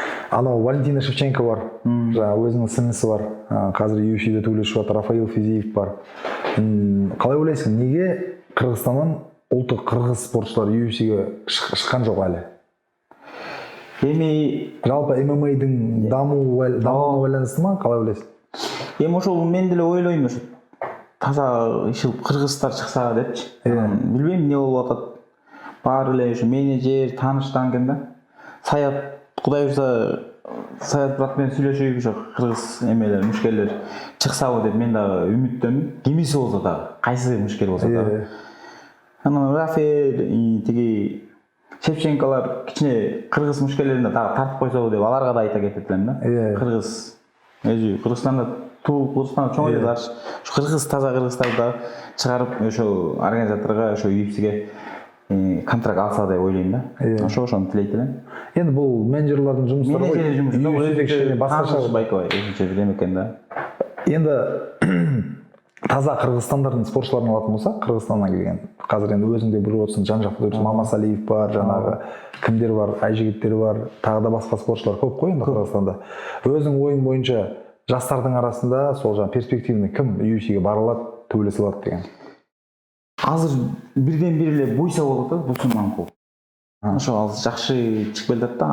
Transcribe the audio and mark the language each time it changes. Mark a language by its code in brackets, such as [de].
[kk] Анау Валентина Шевченко бар, өзінің сіңлісі бар, қазір UFC-де төйлесіп жатыр, Рафаил Физиев бар. Қалай ойлайсың, неге Қырғызстаннан ұлттық қырғыз спортшылар UFC-ге шыққан жоқ әлі? Жалпы MMA-дің дамуына байланысты ма, қалай ойлайсың? [ky] Ошол мен деле ойлойм, ошо таза кыргыздар чыкса депчи. Билбейм эмне болуп атат. Баары эле ушу менеджер, тааныштан экен да. Саят, Кудай буюрса, Саят брат менен сүйлөшүп ошо кыргыз эмелер, мушкерлер чыксабы деп мен дагы үмүттөмүн. Кимиси болсо дагы, кайсы мушкер болсо дагы. Анан Рафаэль, тиги Шевченколар кичине кыргыз мушкерлеринде дагы тартып койсобу деп аларга да айта кетет элем да. Кыргыз өзү Кыргызстанда туулуп Кыргызстанда чоң эле бар. Ушу кыргыз таза кыргыздарды чыгарып ошо организаторго, ошо UFC-ге контракт алса деп ойлойм да. Ошону тилейт элем. [kk] Енді бұл менеджерлардың жұмыстары ғой. [ky] Менеджер жұмысы өзүнчө баскача байкабай, өзүнчө билем экен да. [kk] Енді таза Қырғызстандардың спортшыларын алатын болсақ, Қырғызстаннан келген. Қазір енді өзіңде біліп отырсың, жан-жақты көрсің, Мамасалиев бар, жаңағы кімдер бар, Айжігіттер бар, тағы да басқа спортшылар көп қой енді Қырғызстанда. Өзің ойың бойынша жастардың арасында сол жаңа перспективный кім UFC-ге бара алады, төбелесе алады деген? [ky] Азыр бирден-бир эле Буйса болот да, Бусуманкул. Ошо азыр жакшы чыгып келатат да.